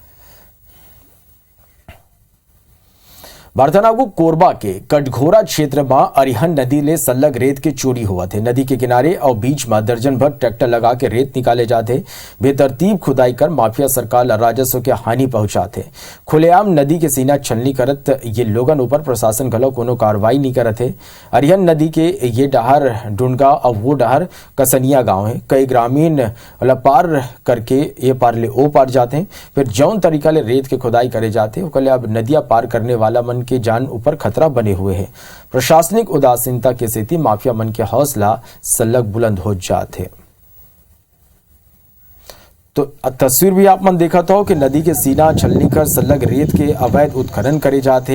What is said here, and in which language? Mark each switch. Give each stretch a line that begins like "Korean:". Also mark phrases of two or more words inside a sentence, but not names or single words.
Chhattisgarhi: बारथानागु कोरबा के कटघोरा क्षेत्र में अरिहन नदी ले सल्लग रेत के चोरी हुआ थे। नदी के किनारे और बीच में दर्जन भर ट्रैक्टर लगा के रेत निकाले जाते। बेतरतीब खुदाई कर माफिया सरकार राजस्व के हानि पहुंचाते। खुलेआम नदी के सीना छलनी करत ये लोगन ऊपर प्रशासन घलो कोनो कार्रवाई नहीं करते। अरिहन नदी के ये डहर डुंडगा और वो डहर कसनिया गांव है। कई ग्रामीण पार करके ये पार ले ओ पार जाते हैं। फिर जौन तरीका ले रेत के खुदाई करे जाते अब नदियां पार करने वाला मन के जान ऊपर खतरा बने हुए हैं। प्रशासनिक उदासीनता के स्थिति माफिया मन के हौसला सल्लग बुलंद हो जाते। तो तस्वीर भी आप मन देखा था कि नदी के सीना छलनी कर सल्लग रेत के अवैध उत्खनन करे जाते।